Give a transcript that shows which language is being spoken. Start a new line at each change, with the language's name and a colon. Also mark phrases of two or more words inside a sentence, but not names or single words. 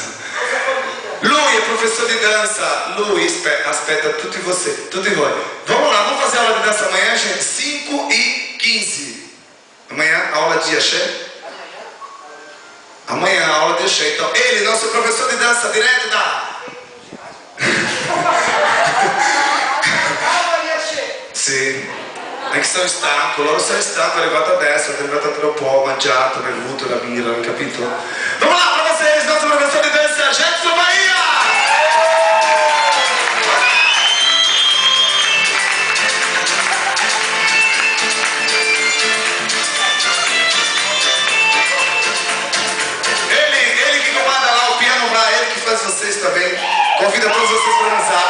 Portuguese: Lui é professor de dança. Lui aspeta tudo em você, tudo em você. Vamos lá, vamos fazer a aula de dança amanhã, gente? 5h15. Amanhã, aula de axé? Amanhã, aula de axé. Então, ele, nosso professor de dança, direto da...
Italian: Sì, anche se è stanco, loro sono stanco, è arrivato adesso, è arrivato tra un po', mangiato, bevuto la birra, capito?
Portuguese: Vamos lá para vocês, nosso professor de dança, Jackson Bahia! Ele que comanda lá o piano lá, ele que faz vocês também, convida todos vocês para dançar.